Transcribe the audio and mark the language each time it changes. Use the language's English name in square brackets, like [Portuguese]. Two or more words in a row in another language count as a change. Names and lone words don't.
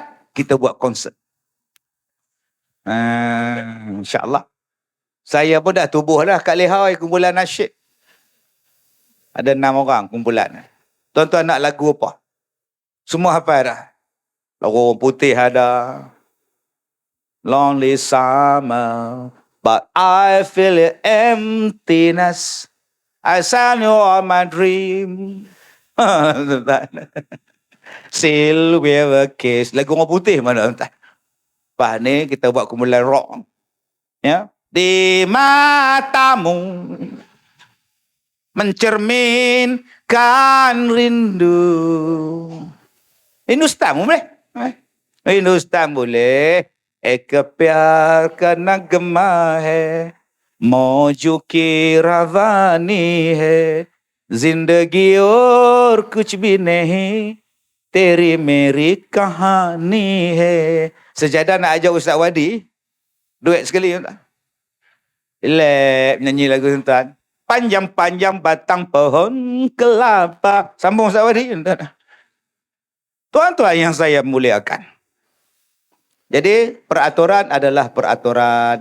[Malay] Kita buat konsert. InsyaAllah. Saya pun dah tubuh lah kat Lehai kumpulan nasyid. Ada 6 orang kumpulan. Tuan-tuan nak lagu apa? Semua hafal dah. Lagu orang putih ada. [English] Lonely summer, but I feel the emptiness. I sang you all my dream. Still we have a kiss. [Malay] Lagu orang putih mana entah. Lepas ni kita buat kumpulan rock. Ya. Di matamu mencerminkan rindu. Hindustan boleh? Hindustan boleh. [Hindi] एक प्यार का नगमा है मौजू की रवानी है जिंदगी और कुछ भी नहीं तेरी मेरी कहानी है. [Malay] Sejadah nak ajak Ustaz Wadi duet sekali tuan. Relax nyanyi lagu tuan. Panjang-panjang batang pohon kelapa. Sambung Ustaz Wadi tuan. Tuan-tuan yang saya muliakan. Jadi peraturan adalah peraturan.